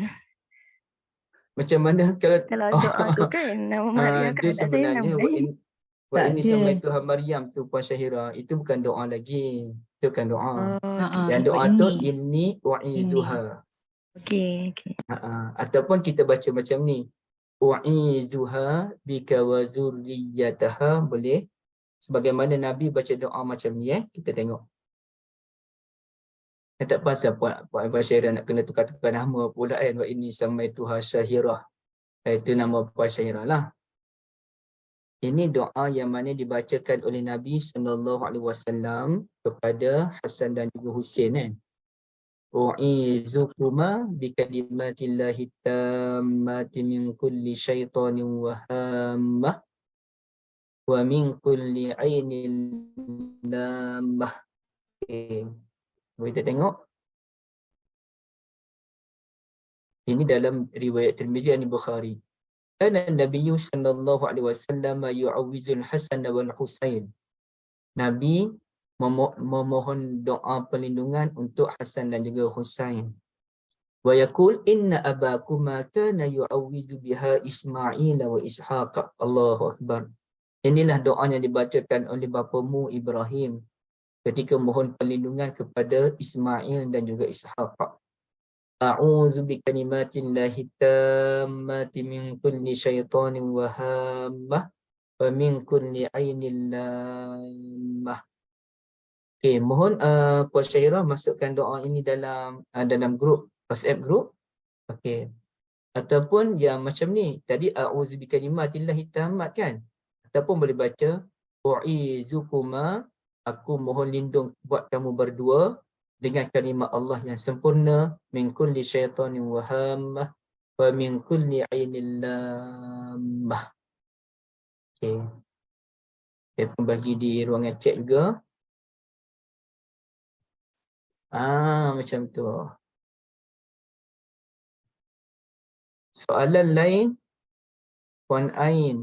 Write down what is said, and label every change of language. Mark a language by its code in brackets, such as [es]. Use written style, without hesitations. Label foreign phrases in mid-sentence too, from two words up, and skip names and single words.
[ms] Macam mana Kalau doa tu kan nama Maryam kan dia tak saya nama sebenarnya wa ini Tak sama ada. Tuhan Maryam tu Puan Syahira, itu bukan doa lagi. Itu bukan doa. Yang Wa doa tu [ar] إني أعيذها. [ms] Okey. Ataupun kita baca macam ni. [ar] أعيذها بك وذريتها, [ms] boleh. Sebagaimana Nabi baca doa macam ni kita tengok. Tak pasal Puan Syahira nak kena tukar-tukar nama pula kan. [ar] وإني سميتها [ms] Syahira. Itu nama Puan Syahira lah. Ini doa yang mana dibacakan oleh Nabi SAW kepada Hasan dan juga Husain kan. [ar] أعيذكما بكلمات الله التامة من كل شيطان وهامة ومن كل عين لامة. [ms] Kita tengok. Ini dalam riwayat Tirmizi dan Bukhari. [ar] كان النبي صلى الله عليه وسلم يعوذ الحسن والحسين. [ms] Nabi memohon doa perlindungan untuk Hasan dan juga Husain. [ar] ويقول إن أباكما كان يعوذ بها إسماعيل وإسحاق. الله أكبر. [ms] Inilah doa yang dibacakan oleh bapamu Ibrahim ketika mohon perlindungan kepada Ismail dan juga Ishaq. [ar] أعوذ بكلمات الله التامة من كل شيطان وهامة ومن كل عين لامة. [ms] Okey, mohon Puan Syahira masukkan doa ini dalam grup WhatsApp group. Okey. Ataupun yang macam ni, tadi [ar] أعوذ بكلمات الله التامة [ms] kan? Ataupun boleh baca u'izukuma, aku mohon lindung buat kamu berdua dengan kalimat Allah yang sempurna, [ar] من كل شيطان وهامة ومن كل عين لامة. [ms] Okey. Saya pun bagi di ruangan chat juga. Macam tu. Soalan lain, Puan Ain.